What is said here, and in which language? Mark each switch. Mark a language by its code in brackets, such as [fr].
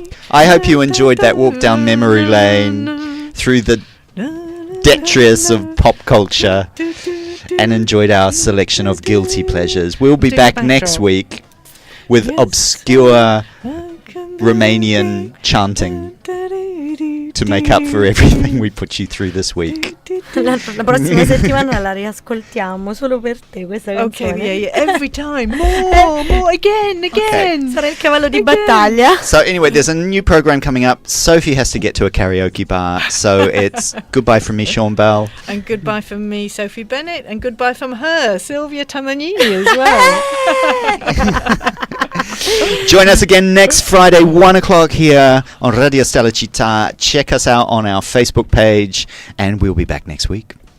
[en] I hope you enjoyed that walk down memory lane through the detritus of pop culture and enjoyed our selection of guilty pleasures. We'll be back next week with obscure Romanian chanting to make up for everything we put you through this week. [it] La prossima settimana la riascoltiamo solo per te questa canzone. [en] Okay, yeah, every time. More, again. [it] Sarà il cavallo di battaglia. [en] So anyway, there's a new program coming up. Sophie has to get to a karaoke bar, so it's goodbye from me, Sean Bell. And goodbye from me, Sophie Bennett, and goodbye from her, Sylvia Tamanini, as well. Join us again next Friday, 1 o'clock here on Radio Stella Città. Check us out on our Facebook page, and we'll be back next week.